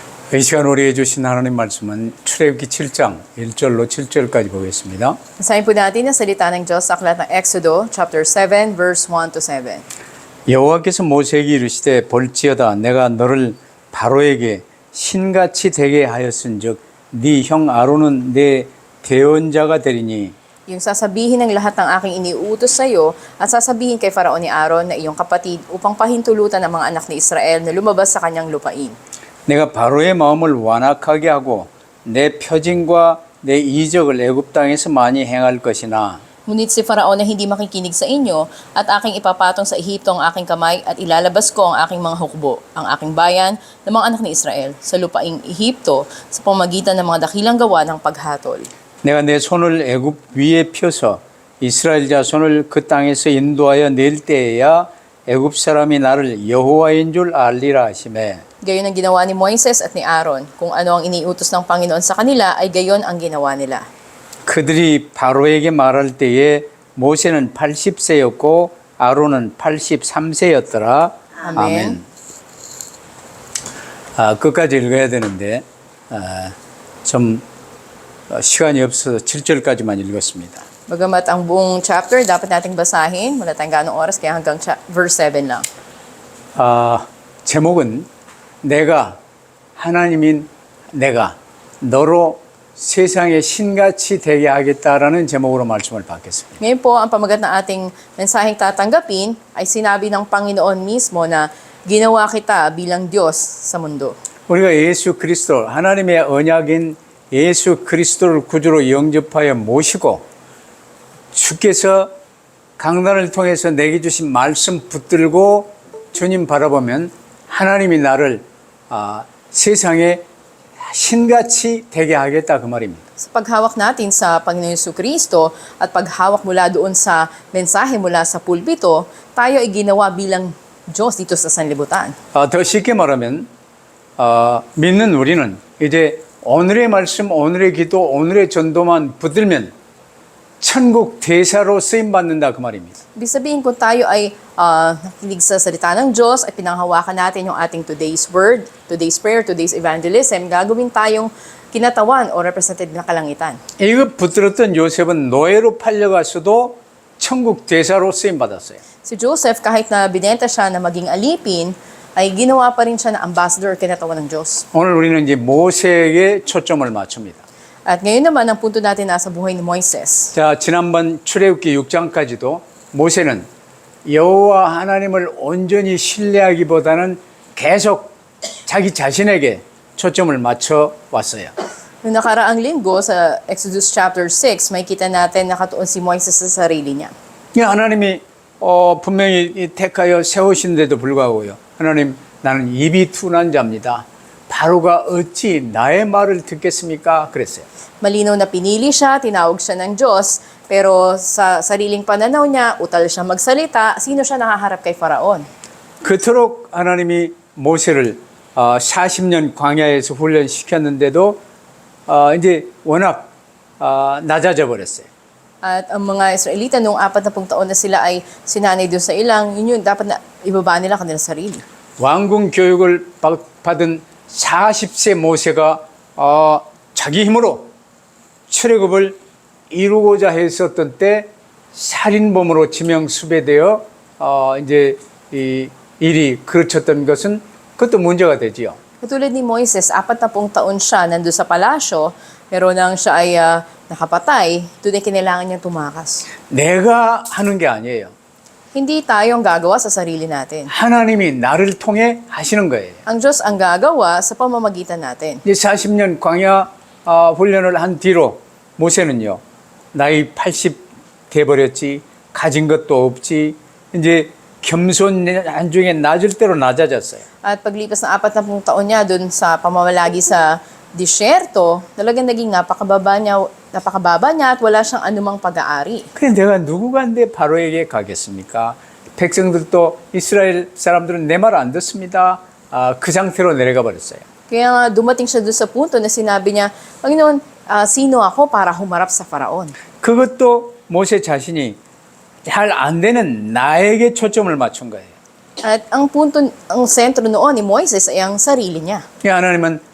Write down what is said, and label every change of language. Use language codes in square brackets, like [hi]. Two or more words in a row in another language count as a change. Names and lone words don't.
[ko] 이 시간 우리에게 주신 하나님 말씀은 출애굽기 7장 1절로 7절까지 보겠습니다. [tl] Basahin po natin ang salita ng Diyos sa aklat ng Exodo, [en] chapter 7, verse 1 to 7. [ko] 여호와께서 모세에게 이르시되 볼지어다 내가 너를 바로에게 신같이 되게 하였은즉 네 형 아론은 내 대언자가 되리니 [tl] Yung sasabihin ng lahat ng aking iniutos sa iyo at sasabihin kay Faraon ni Aaron na iyong kapatid upang pahintulutan ang mga anak ni Israel na lumabas sa kanyang lupain. [ko] 내가 바로의 마음을 완악하게 하고 내 표징과 내 이적을 애굽 땅에서 많이 행할 것이나 [tl] Ngunit si Faraon na hindi makikinig sa inyo at aking ipapatong sa Ehipto ang aking kamay at ilalabas ko ang aking mga hukbo, ang aking bayan ng mga anak ni Israel sa lupaing Ehipto sa pamamagitan ng mga dakilang gawa ng paghatol. [ko] 내가 내 손을 애굽 위에 펴서 이스라엘 자손을 그 땅에서 인도하여 낼 때에야 애굽 사람이 나를 여호와인 줄 알리라 하시매 [tl] Gayon ang ginawa ni Moises at ni Aaron. Kung ano ang iniutos ng Panginoon sa kanila ay gayon ang ginawa nila. [ko] 그들이 바로에게 말할 때에 모세는 80세였고 아론은 83세였더라. 아멘. 끝까지 읽어야 되는데 좀 시간이 없어서 7절까지만 읽었습니다. [tl] Bagamat ang buong chapter dapat nating basahin, wala tayong ganong oras kaya hanggang verse 7 lang. [ko] 제목은 내가 하나님인 내가 너로 세상에 신같이 되게 하겠다라는 제목으로 말씀을 받겠습니다. [tl] Ngayon po, ang pamagat ng ating mensaheng tatanggapin ay sinabi ng Panginoon mismo na ginawa kita bilang Diyos sa mundo. [ko] 우리가 예수 그리스도 하나님의 언약인 예수 그리스도를 구주로 영접하여 모시고 주께서 강단을 통해서 내게 주신 말씀 붙들고 주님 바라보면 하나님이 나를 세상에 신같이 되게 하겠다 그 말입니다. [tl] Sa paghawak natin sa Panginoon Jesucristo at paghawak mula doon sa mensahe mula sa pulpito, tayo ay ginawa bilang Diyos dito sa sanlibutan. [ko] 더 쉽게 말하면 믿는 우리는 이제 오늘의 말씀, 오늘의 기도, 오늘의 전도만 붙들면 천국 대사로 쓰임 받는다 그 말입니다. [tl] Ibig sabihin kung tayo ay nakinig sa salita ng Diyos at pinanghawakan natin yung ating [en] today's word, today's prayer, today's evangelism, [tl] gagawin tayong kinatawan o representative na kalangitan. [ko] 이거 붙들었던 요셉은 노예로 팔려갔어도 천국 대사로 쓰임 받았어요. [tl] Si Joseph, kahit na binenta siya na maging alipin, ay ginawa pa rin siya na ambassador kinatawan ng Diyos. [ko] 오늘 우리는 이제 모세에게 초점을 맞춥니다. [tl] At ngayon naman, ang punto natin nasa buhay ni Moises. [ko] 자, 지난번 출애굽기 6장까지도 모세는 여호와 하나님을 온전히 신뢰하기보다는 계속 자기 자신에게 초점을 맞춰 왔어요. [tl] Noong nakaraang linggo sa Exodus chapter 6, may kita natin nakatuon si Moises sa sarili niya. [ko] 하나님이 분명히 택하여 세우신데도 불구하고요. 하나님, 나는 입이 둔한 자입니다. 바로가 어찌 나의 말을 듣겠습니까? 그랬어요. [tl] Malinaw na pinili siya, tinawag siya ng Diyos, pero sa sariling pananaw niya, utal siya magsalita, sino siya nakaharap kay Faraon? [ko] 그토록 하나님이 모세를 40년 광야에서 훈련시켰는데도 이제 워낙 낮아져 버렸어요. [tl] At ang mga Israelita noong 40 taon na sila ay sinanay doon sa ilang, yun dapat na ibaba nila kanilang sarili. [ko] 왕궁 교육을 받은 40세 모세가 자기 힘으로 출애굽을 이루고자 했었던 때 살인범으로 지명 수배되어 이제 이 일이 그르쳤던 것은 그것도 문제가 되지요. [tl] Katulad ni Moises, 40 taon siya nandun sa palasyo, pero nang siya ay nakapatay, doon ay kinailangan niyang tumakas. [ko] 내가 하는 게 아니에요. [tl] Hindi tayo ang gagawa sa sarili natin. [ko] 하나님이 나를 통해 하시는 거예요. [tl] Ang Diyos ang gagawa sa pamamagitan natin. [ko] 이제 40년 광야 훈련을 한 뒤로 모세는요. 나이 80 돼버렸지. 가진 것도 없지. 이제 겸손 안중에 낮을 대로 낮아졌어요. [tl] At paglipas ng 40 taon niya dun sa pamamalagi sa disyerto, talagang naging napakababa niya at wala siyang anumang pag-aari. [ko] 그래 내가 누구간데 바로에게 가겠습니까? 백성들도 이스라엘 사람들은 내 말 안 듣습니다. 그 상태로 내려가 버렸어요. [tl] Kaya nga dumating siya dun sa punto na sinabi niya, Panginoon, sino ako para humarap sa Faraon? [ko] 그것도 모세 자신이 잘 안 되는 나에게 초점을 맞춘 거예요. [tl] At ang punto, ang sentro noon ni Moises ay ang sarili niya.